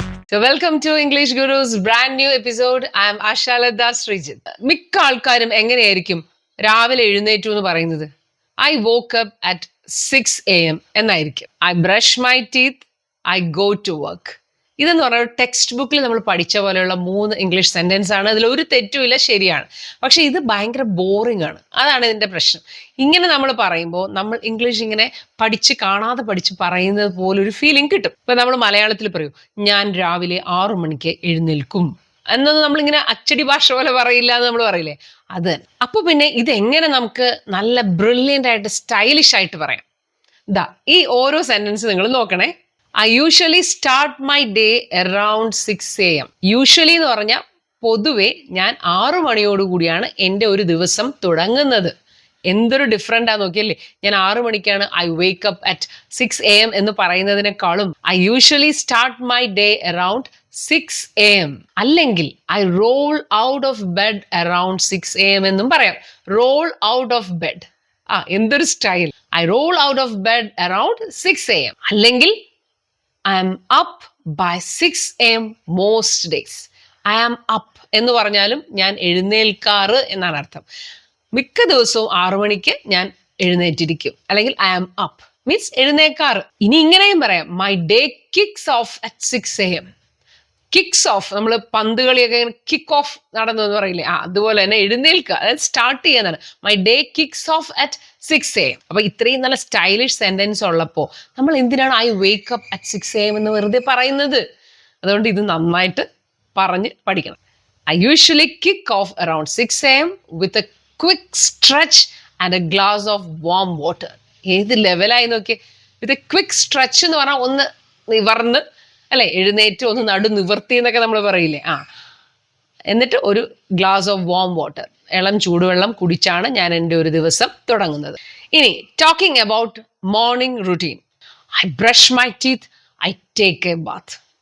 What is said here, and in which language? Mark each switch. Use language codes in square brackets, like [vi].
[en] So welcome to English Guru's brand new episode. I am Ashalada Srijit. [ml] മിക്ക ആൾക്കാരും എങ്ങനെയായിരിക്കും രാവിലെ എഴുന്നേറ്റു എന്ന് പറയുന്നത്? [en] I woke up at 6 AM [ml] എന്നായിരിക്കും. [en] I brush my teeth, I go to work. [ml] ഇതെന്ന് പറഞ്ഞാൽ ടെക്സ്റ്റ് ബുക്കിൽ നമ്മൾ പഠിച്ച പോലെയുള്ള 3 ഇംഗ്ലീഷ് സെൻറ്റൻസ് ആണ്. അതിൽ ഒരു തെറ്റുമില്ല, ശരിയാണ്. പക്ഷെ ഇത് ഭയങ്കര ബോറിംഗ് ആണ്. അതാണ് ഇതിൻ്റെ പ്രശ്നം. ഇങ്ങനെ നമ്മൾ പറയുമ്പോൾ നമ്മൾ ഇംഗ്ലീഷ് ഇങ്ങനെ കാണാതെ പഠിച്ച് പറയുന്നത് പോലൊരു ഫീലിംഗ് കിട്ടും. ഇപ്പം നമ്മൾ മലയാളത്തിൽ പറയൂ, ഞാൻ രാവിലെ 6 മണിക്ക് എഴുന്നേൽക്കും എന്നത് നമ്മളിങ്ങനെ അച്ചടി ഭാഷ പോലെ പറയില്ല എന്ന് നമ്മൾ പറയില്ലേ, അത് തന്നെ. അപ്പോൾ പിന്നെ ഇതെങ്ങനെ നമുക്ക് നല്ല ബ്രില്യൻ്റ് ആയിട്ട് സ്റ്റൈലിഷ് ആയിട്ട് പറയാം? ഈ ഓരോ സെൻറ്റൻസ് നിങ്ങൾ നോക്കണേ. [en] I usually start my day around 6 AM. [ml] Usually എന്ന് പറഞ്ഞാൽ പൊതുവെ ഞാൻ 6 മണിയോടുകൂടിയാണ് എൻ്റെ ഒരു ദിവസം തുടങ്ങുന്നത്. എന്തൊരു ഡിഫറൻ്റ് ആണെന്ന് നോക്കിയല്ലേ. ഞാൻ 6 മണിക്കാണ് [en] I wake up at 6 AM [ml] എന്ന് പറയുന്നതിനേക്കാളും [en] I usually start my day around 6 AM. അല്ലെങ്കിൽ I roll out of bed around 6 AM [ml] എന്നും പറയാം. [en] roll out of bed. [ml] എന്തൊരു style. [en] I roll out of bed around 6 AM. അല്ലെങ്കിൽ I am up by 6 AM most days. I am up [ml] എന്ന് പറഞ്ഞാലും ഞാൻ എഴുന്നേൽക്കാറ് എന്നാണ് അർത്ഥം. മിക്ക ദിവസവും 6 മണിക്ക് ഞാൻ എഴുന്നേറ്റിരിക്കും. അല്ലെങ്കിൽ [en] I am up [ml] മീൻസ് എഴുന്നേൽക്കാറ്. ഇനി ഇങ്ങനെയും പറയാം, [en] my day kicks off at 6 AM. [ml] Kicks of, നമ്മൾ പന്ത് കളിയൊക്കെ കിക്ക് ഓഫ് നടന്നു എന്ന് പറയില്ലേ, അതുപോലെ തന്നെ എഴുന്നേൽക്കുക, അതായത് start ചെയ്യാന്നാണ്. [en] My day kicks off at 6 AM. [ml] അപ്പൊ ഇത്രയും നല്ല സ്റ്റൈലിഷ് സെന്റൻസ് ഉള്ളപ്പോൾ നമ്മൾ എന്തിനാണ് [en] I wake up at 6 AM [ml] എന്ന് വെറുതെ പറയുന്നത്? അതുകൊണ്ട് ഇത് നന്നായിട്ട് പറഞ്ഞ് പഠിക്കണം. [en] I usually kick off around 6 AM with a quick stretch and a glass of warm water. [ml] ഏത് ലെവലായി നോക്കിയേ. വിത്ത് എ ക്വിക്ക് സ്ട്രെച്ച് എന്ന് പറഞ്ഞാൽ ഒന്ന് നിവർന്ന്, അല്ലെ, എഴുന്നേറ്റ് ഒന്ന് നടു നിവർത്തി എന്നൊക്കെ നമ്മൾ പറയില്ലേ, എന്നിട്ട് ഒരു ഗ്ലാസ് ഓഫ് വാം വാട്ടർ, ഇളം ചൂടുവെള്ളം കുടിച്ചാണ് ഞാൻ എൻ്റെ ഒരു ദിവസം തുടങ്ങുന്നത്. [en] ഇനി talking about morning routine. I brush my teeth, I take a bath.